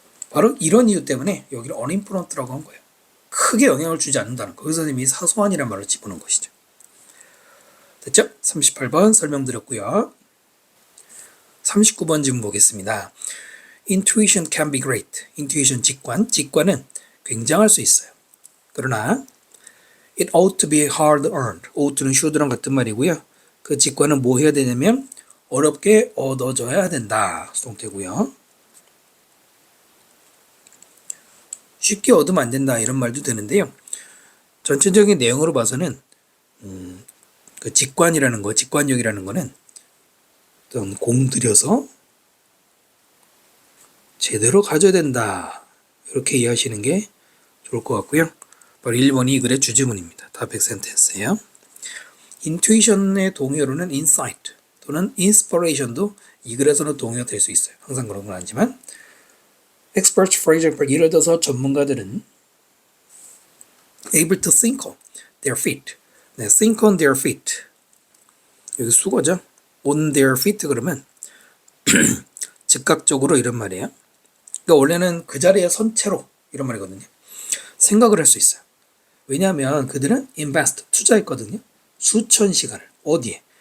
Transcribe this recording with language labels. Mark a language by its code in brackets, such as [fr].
[ko] 바로 이런 이유 때문에 여기를 uninfluent라고 한 거예요. 크게 영향을 주지 않는다는 거. 그 선생님이 사소한이라는 말을 집어넣은 것이죠. 됐죠? 38번 설명드렸고요. 39번 지금 보겠습니다. [en] Intuition can be great. [ko] Intuition 직관은 굉장할 수 있어요. 그러나 [en] it ought to be hard earned. [ko] ought는 should랑 같은 말이고요. 그 직관은 뭐 해야 되냐면 어렵게 얻어져야 된다. 수동태고요. 쉽게 얻으면 안 된다 이런 말도 되는데요. 전체적인 내용으로 봐서는 그 직관이라는 거, 직관력이라는 거는 어떤 공들여서 제대로 가져야 된다. 이렇게 이해하시는 게 좋을 것 같고요. 바로 1번이 이 글의 주제문입니다. 답100 센텐스예요. 인투이션의 동요로는 insight 또는 inspiration도 이 글에서는 동요가 될 수 있어요. 항상 그런 건 아니지만 [en] experts, for example, [ko] 예를 들어서 전문가들은 [en] able to think on their feet. 네, think on their feet. [ko] 여기 수거죠. [en] on their feet [ko] 그러면 즉각적으로 이런 말이에요. 그러니까 원래는 그 자리에 선 채로 이런 말이거든요. 생각을 할 수 있어요. 왜냐하면 그들은 invest, 투자했거든요. 수천 시간을. 어디에?